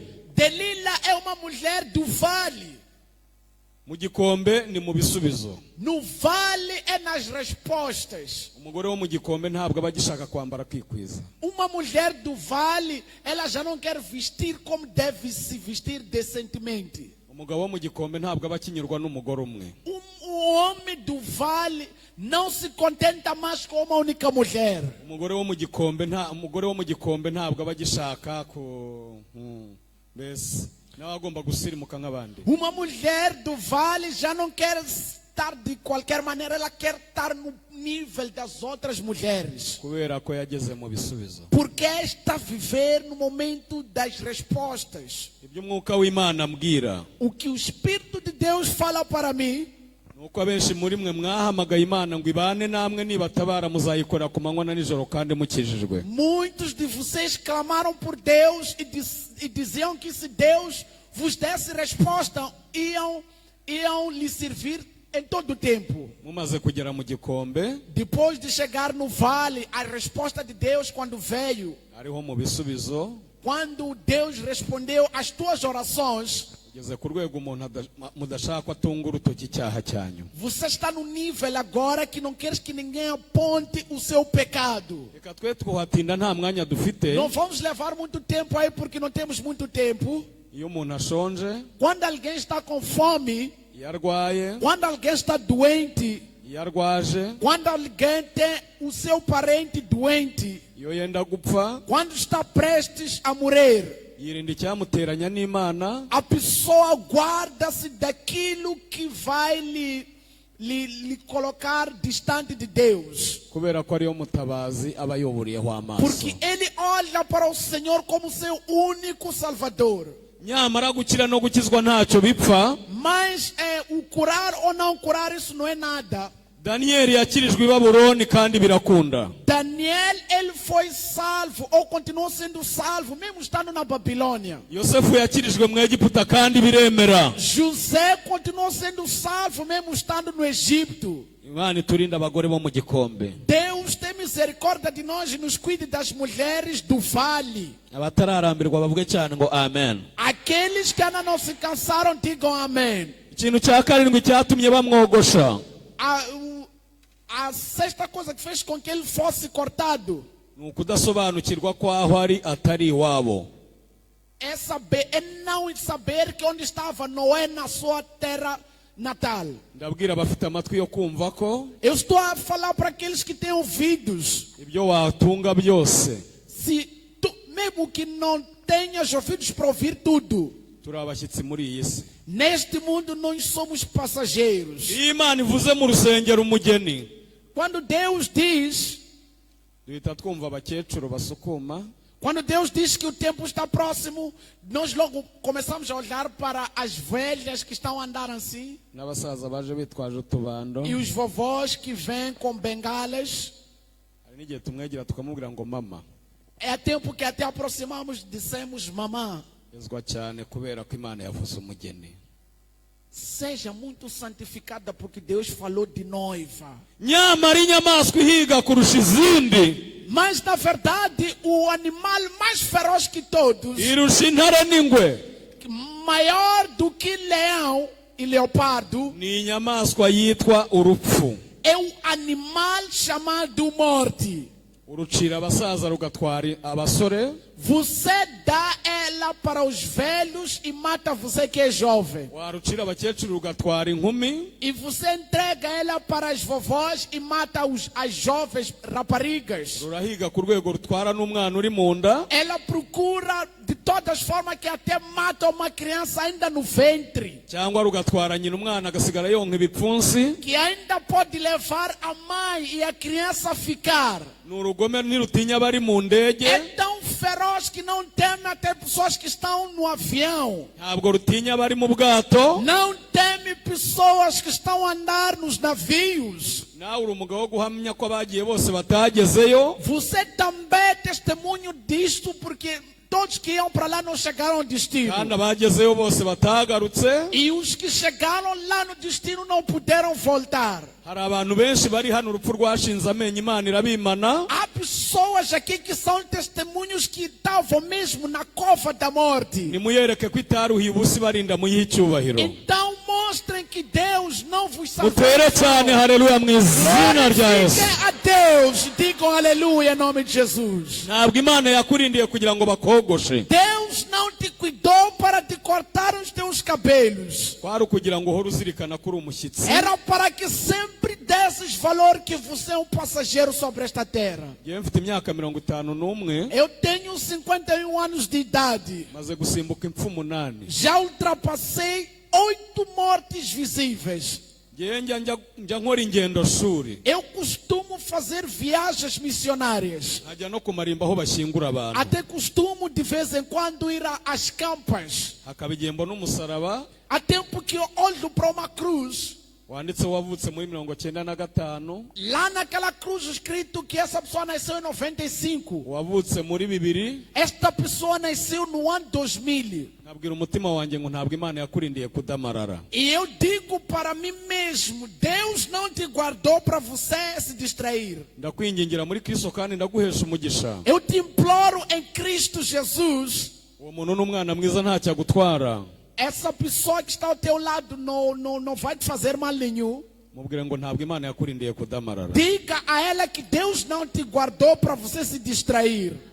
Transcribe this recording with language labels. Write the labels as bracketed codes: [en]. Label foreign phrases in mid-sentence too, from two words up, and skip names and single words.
[pt] Delila é uma mulher do vale. [rw] Mu gikombe ni mu bisubizo. [pt] No vale é nas respostas. [rw] Umugore wo mu gikombe ntabwo abagishaka kwambara kwikwiza. [pt] Uma mulher do vale, ela já não quer vestir como deve se vestir decentemente. [rw] Umugabo wo mu gikombe ntabwo abakinyurwa n'umugore umwe. [pt] O homem do vale não se contenta mais com uma única mulher. [rw] Umugore wo mu gikombe ntabwo abagishaka ku bese nawe agomba gusirimuka nk'abandi. [pt] Uma mulher do vale já não quer estar de qualquer maneira, ela quer estar no nível das outras mulheres. [rw] Kubera ko yageze mu bisubizo. [pt] Porque está a viver no momento das respostas. [rw] Ibyo umwuka w'Imana ambwira. [pt] O que o Espírito de Deus fala para mim, [rw] nuko abenshi muri mwe mwahamagaye Imana ngo ibane namwe nibatabara muzayikora ku manywa na nijoro kandi mukijijwe. [pt] muitos de vocês clamaram por Deus e diziam que se Deus vos desse resposta, iam lhe servir em todo o tempo. [rw] Mumaze kugera mu gikombe, [pt] Depois de chegar no vale, a resposta de Deus quando veio, [rw] ariho mu bisubizo, [pt] quando Deus respondeu às tuas orações, [rw] ugeze ku rwego umuntu mudashaka ko atunga urutoki icyaha cyanyu. [pt] você está no nível agora que não queres que ninguém aponte o seu pecado. [rw] Reka twe twuhatinda nta mwanya dufite. [pt] Não vamos levar muito tempo aí porque não temos muito tempo. [rw] Iyo umuntu ashonje, [pt] Quando alguém está com fome, [rw] iyo arwaye, [pt] quando alguém está doente, [rw] iyo arwaje, [pt] quando alguém tem o seu parente doente, [rw] iyo iyo yenda gupfa [pt] quando está prestes a morrer, [rw] yirinda icyamuteranya n'Imana, [pt] a pessoa guarda-se daquilo que vai lhe colocar distante de Deus. [rw] kubera ko ariyo mutabazi aba yoburiyeho amaso. [pt] Porque ele olha para o Senhor como seu único Salvador. [rw] nyamara gukira no gukizwa ntacyo bipfa. [pt] Mas o curar ou não curar, isso não é nada. [rw] Daniyeli yakirijwe i Babuloni kandi birakunda. [pt] Daniel, ele foi salvo, ou continuou sendo salvo, mesmo estando na Babilônia. [rw] Yosefu yakirijwe mu Egiputa kandi biremera. [pt] José continuou sendo salvo, mesmo estando no Egito. [rw] Imana iturinde abagore bo mu gikombe. [pt] Deus tem misericórdia de nós e nos cuide das mulheres do vale. [rw] Abatararambirwa bavuge cyane ngo amen. [pt] Aqueles que ainda não se cansaram, digam amém. [rw] Ikintu cya karindwi cyatumye bamwogosha, [pt] A sexta coisa que fez com que ele fosse cortado [rw] ni ukudasobanukirwa ko aho ari atari iwabo. [pt] é não saber que onde estava não é na sua terra natal. [rw] Ndabwira abafite amatwi yo kumva ko [pt] Eu estou a falar para aqueles que têm ouvidos. [rw] ibyo watunga byose, [pt] Mesmo que não tenhas ouvidos para ouvir tudo, [rw] turi abashyitsi muri iyi si. [pt] neste mundo nós somos passageiros. [rw] Iyo Imana ivuze mu rusengero umugeni, [pt] Quando Deus diz, [rw] duhita twumva abakecuru basukuma, [pt] quando Deus diz que o tempo está próximo, nós logo começamos a olhar para as velhas que estão a andar assim, [rw] n'abasaza baje bitwaje utubando. [pt] e os vovós que vêm com bengalas. [rw] Hari n'igihe tumwegera tukamubwira ngo mama. [pt] É tempo que até aproximamos, dissemos mamã. [rw] Yezwa cyane kubera ko Imana yavuze umugeni. [pt] Seja muito santificada porque Deus falou de noiva. [rw] Nyamara inyamaswa ihiga kurusha izindi, [pt] Mas na verdade o animal mais feroz que todos, [rw] irusha intare n'ingwe, [pt] maior do que leão e leopardo, [rw] ni inyamaswa yitwa urupfu. [pt] é o animal chamado morte. [rw] Urucira abasaza rugatwara abasore, [pt] Você dá ela para os velhos e mata você que é jovem. [rw] warucira abakecuru rugatwara inkumi, [pt] E você entrega ela para as vovós e mata as jovens raparigas. [rw] rurahiga ku rwego rutwara n'umwana uri mu nda, [pt] Ela procura de todas formas que até mata uma criança ainda no ventre, [rw] cyangwa rugatwara nyina umwana agasigara yonka ibipfunsi. [pt] que ainda pode levar a mãe e a criança a ficar. [rw] Ni urugome ntirutinya abari mu ndege, [pt] É tão feroz que não teme até pessoas que estão no avião. [rw] ntabwo rutinya abari mu bwato. [pt] Não teme pessoas que estão a andar nos navios. [rw] Nawe uri umugabo wo guhamya ko abagiye bose batagezeyo. [pt] Você também é testemunho disto, porque todos que iam para lá não chegaram ao destino. [rw] Kandi abagezeyo bose batagarutse. [pt] E os que chegaram lá no destino não puderam voltar. [rw] Hari abantu benshi bari hano urupfu rwashinze amenyo Imana irabimana. [pt] Há pessoas aqui que são testemunhos que estavam mesmo na cova da morte. [rw] Nimuyereke ko itaruhiye ubusa ibarinda muyihe icyubahiro. [pt] Então mostrem que Deus não vos salvou. [rw] Mutere cyane haleluya mu izina rya Yesu. [pt] Glorifiquem a Deus, digam aleluia em nome de Jesus. [rw] Ntabwo Imana yakurindiye kugira ngo bakogoshe. [pt] Deus não te cuidou para te cortar os teus cabelos. [rw] Kwari ukugira ngo uhore uzirikana ko uri umushyitsi. [pt] Era para que sempre desses valor que você é um passageiro sobre esta terra. [rw] Ngewe mfite imyaka 51, [pt] Eu tenho 51 anos de idade. [rw] maze gusimbuka impfu 8. [pt] Já ultrapassei 8 mortes visíveis. [rw] Ngewe njya nkora ingendo shuri, [pt] Eu costumo fazer viagens missionárias. [rw] nkajya no ku marimba aho bashyingura abantu. [pt] Até costumo de vez em quando ir às campas. [rw] Hakaba igihe mbona umusaraba [pt] Há tempo que eu olho para uma cruz. [rw] wanditseho wavutse muri 1995, [pt] Lá naquela cruz escrito que essa pessoa nasceu em 95. [rw] wavutse muri 2000. [pt] Esta pessoa nasceu no ano 2000. [rw] Nkabwira umutima wanjye ngo ntabwo Imana yakurindiye kudamarara. [pt] E eu digo para mim mesmo, Deus não te guardou para você se distrair. [rw] Ndakwingingira muri Kristo kandi ndaguhesha umugisha. [pt] Eu te imploro em Cristo Jesus. [rw] Uwo muntu n'umwana mwiza ntacyo agutwara. [pt] Essa pessoa que está ao teu lado não vai te fazer mal nenhum. [rw] Mubwire ngo ntabwo Imana yakurindiye kudamarara. [pt] Diga a ela que Deus não te guardou para você se distrair.